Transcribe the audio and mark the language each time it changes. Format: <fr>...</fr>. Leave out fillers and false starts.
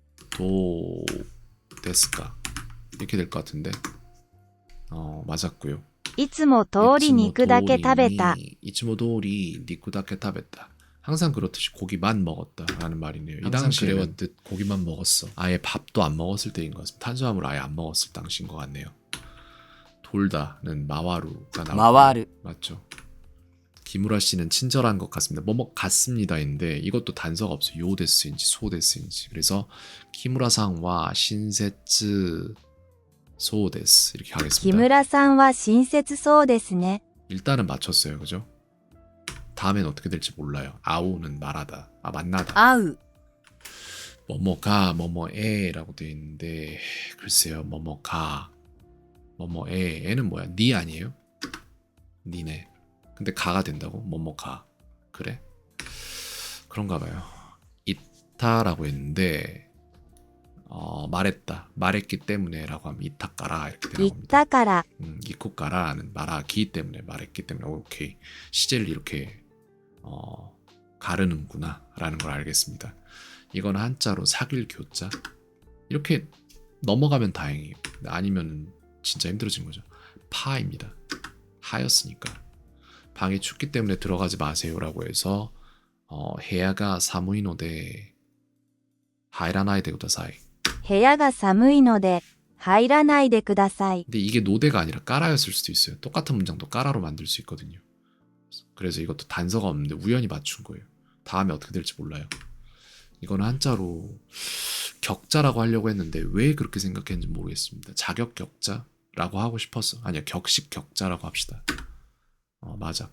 <ko>도우데스까? 이렇게 될 것 같은데 맞았고요.</ko> <ja>いつも通り肉だけ食べた 이츠모도리 니쿠다케 타베타.</ja> <ko>항상 그렇듯이 고기만 먹었다라는 말이네요. 이 당시에 그래왔듯 고기만 먹었어. 아예 밥도 안 먹었을 때인 것 같습니다. 탄수화물 아예 안 먹었을 당시인 것 같네요. 돌다는 마와루가 나오고</ko> <ja>回る、</ja> <ko>맞죠. 기무라 씨는 친절한 것 같습니다. 뭐뭐 같습니다인데 이것도 단서가 없어요. 요데스인지 소데스인지. 그래서</ko> <ja>키무라상와 신세츠 소데스</ja> <ko>이렇게</ko> <ja>木</ja> <ko>하겠습니다.</ko> <ja>村さんは親切そうですね</ja> <ko>일단은 맞췄어요. 그죠? 다음엔 어떻게 될지 몰라요. 아우는 말하다. 만나다.</ko> <ja>会う</ja> <ko>뭐뭐가 뭐뭐에라고 되어 있는데 글쎄요. 뭐뭐가 뭐뭐에 애는 뭐야? 니 아니에요? 니네. 근데 가가 된다고? 뭐뭐가. 그래? 그런가 봐요. 이타라고 했는데 말했다. 말했기 때문에라고 하면 이타까라 이렇게</ko> <ja>言</ja> <ko>되는</ko> <ja>っ</ja> <ko>겁니다.</ko> <ja>たから</ja> <ko>이쿠까라는 말하기 때문에 말했기 때문에 오케이. 시제를 이렇게 가르는구나 라는 걸 알겠습니다. 이건 한자로 사귈 교자. 이렇게 넘어가면 다행이에요. 아니면 진짜 힘들어진 거죠. 파입니다. 하였으니까. 방이 춥기 때문에 들어가지 마세요라고 해서</ko> <ja>해야가 사무이노데 하이라나이데 구다사이. 部屋が寒いので入らないでください。</ja> <ko>근데 이게 노데가 아니라 까라였을 수도 있어요. 똑같은 문장도 까라로 만들 수 있거든요. 그래서 이것도 단서가 없는데 우연히 맞춘 거예요. 다음에 어떻게 될지 몰라요. 이거는 한자로 격자라고 하려고 했는데 왜 그렇게 생각했는지 모르겠습니다. 자격 격자라고 하고 싶었어. 아니야, 격식 격자라고 합시다. 맞아.</ko>